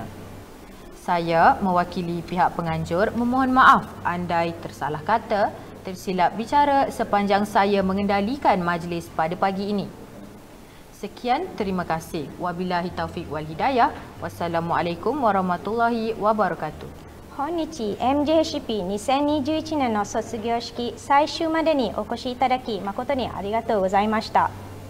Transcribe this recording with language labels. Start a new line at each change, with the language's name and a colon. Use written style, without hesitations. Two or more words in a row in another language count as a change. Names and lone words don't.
Malay: Saya mewakili pihak penganjur memohon maaf andai tersalah kata, tersilap bicara sepanjang saya mengendalikan majlis pada pagi ini. Sekian, terima kasih.
Arabic: وبالله التوفيق والهداية. والسلام عليكم ورحمة الله وبركاته.
Japanese: 本日 MJHEP 2021年の卒業式最終までにお越しいただき誠にありがとうございました。